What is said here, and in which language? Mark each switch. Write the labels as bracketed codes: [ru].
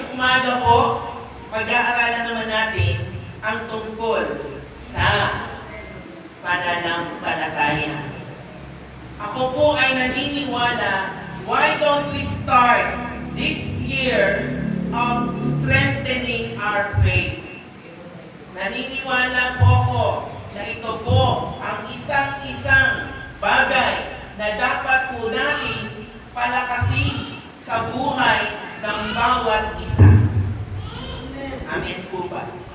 [tl] umaga po, pag-aaralan naman natin ang tungkol sa pananampalataya. Ako po ay naniniwala, [en] why don't we start this year of strengthening our faith? [tl] Naniniwala po ako na ito po ang isang bagay na dapat po natin palakasin sa buhay ng bawat isa. Amen po ba?